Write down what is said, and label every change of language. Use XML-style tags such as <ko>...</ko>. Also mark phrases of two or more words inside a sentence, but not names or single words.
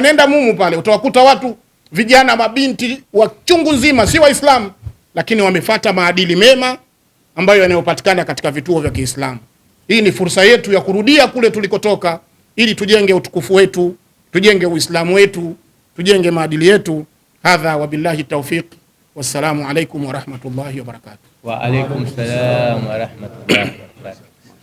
<sw>Nenda mumu pale utawakuta watu vijana mabinti wa chungu nzima si Waislamu, lakini wamefuata maadili mema ambayo yanayopatikana katika vituo vya Kiislamu. Hii ni fursa yetu ya kurudia kule tulikotoka ili tujenge utukufu wetu, tujenge Uislamu wetu, tujenge maadili yetu.</sw> <ar>هذا وبالله التوفيق. والسلام عليكم ورحمة الله وبركاته. وعليكم السلام ورحمة الله وبركاته.</ar>